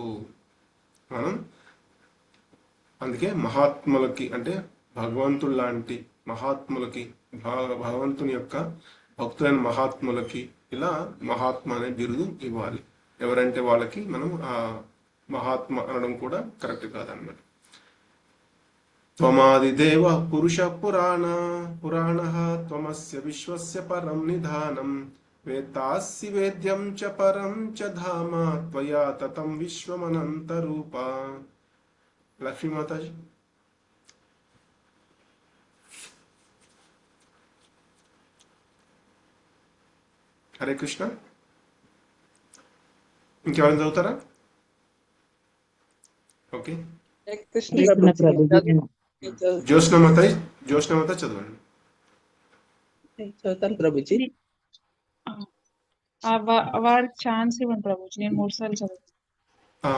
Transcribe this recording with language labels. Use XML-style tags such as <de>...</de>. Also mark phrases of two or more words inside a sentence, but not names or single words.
<te>మనం అందుకే మహాత్ములకి అంటే భగవంతుడు లాంటి మహాత్ములకి, భగవంతుని యొక్క భక్తులైన మహాత్ములకి ఇలా మహాత్మ అనే బిరుదు ఇవ్వాలి. ఎవరంటే వాళ్ళకి మనం ఆ మహాత్మ అనడం కూడా కరెక్ట్ కాదన్నమాట.</te> <sa>त्वमादिदेवः पुरुषः पुराणः त्वमस्य विश्वस्य परं निधानं वेत्तासि वेद्यं च परं च धाम त्वया ततं विश्वमनन्तरूपा।</sa> <te>लक्ष्मी माताजी। హరే కృష్ణ. ఇంకెవరైనా చదువుతారా? ఓకే, జ్యోత్స్నమత చదవండి. చదువుతాను ప్రభుజీ. వారికి ఛాన్స్ ఇవ్వండి ప్రభుజీ, నేను 3 సార్లు చదువుతాను.</te>